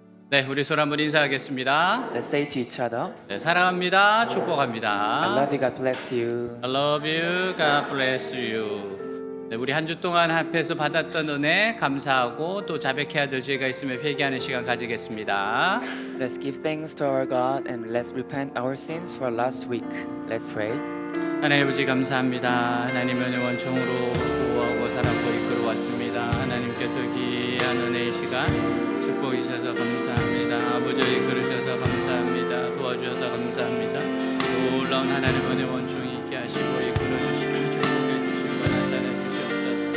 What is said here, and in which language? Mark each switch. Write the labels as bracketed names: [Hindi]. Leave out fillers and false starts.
[Korean] 네, 우리 서로 한번 인사하겠습니다. [English] Let's say to each other, [Korean] 네, 사랑합니다. [English] I [Korean] 축복합니다. [English] love you, God bless you. I love you. God bless you. [Korean] 네, 우리 한 주 동안 앞에서 받았던 은혜 감사하고 또 자백해야 될 죄가 있으면 회개하는 시간 가지겠습니다. [English] Let's give thanks to our God and let's repent our sins for last week. Let's pray. [Korean] 하나님 아버지 감사합니다. 하나님의 원총으로 보호하고 사랑하고 이끌어 왔습니다. 하나님께서 귀한 은혜의 시간 축복해 주셔서 감사합니다. 아버지 이끌어 주셔서 감사합니다. 도와주셔서 감사합니다. 놀라운 하나님의 은혜 원총이 있게 하시고 이끌어 주시고 축복해 주시고 나타내 주시옵소서.